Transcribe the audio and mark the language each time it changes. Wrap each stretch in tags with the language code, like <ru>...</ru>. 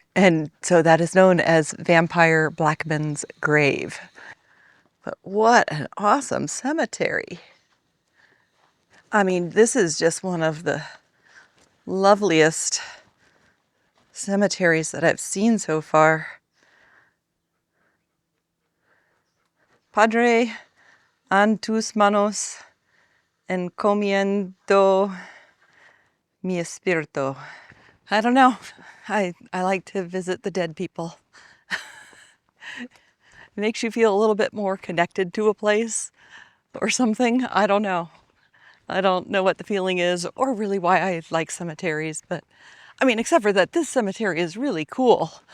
<en>And so that is known as Vampire Blackman's grave. But what an awesome cemetery. I mean, this is just one of the loveliest cemeteries that I've seen so far.</en> <es>Padre, en tus manos encomiendo mi espíritu.</es> <en>I don't know. I like to visit the dead people. It makes you feel a little bit more connected to a place or something. I don't know. I don't know what the feeling is or really why I like cemeteries, but I mean, except for that this cemetery is really cool.</en>